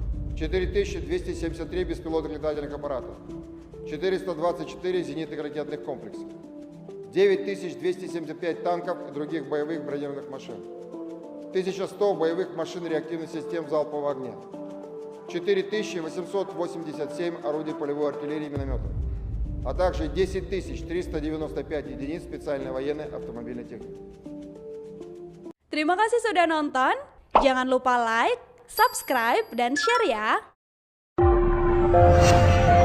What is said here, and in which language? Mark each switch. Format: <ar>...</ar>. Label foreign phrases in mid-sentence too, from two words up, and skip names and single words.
<ru>4273 беспилотных летательных аппаратов, 424 зенитных ракетных комплексов, 9275 танков и других боевых бронированных машин, 1100 боевых машин реактивных систем залпового огня, 4887 орудий полевой артиллерии и минометов, а также 10395 единиц специальной военной автомобильной техники.</ru> <id>Terima kasih sudah nonton. Jangan lupa like, subscribe, dan share ya.</id>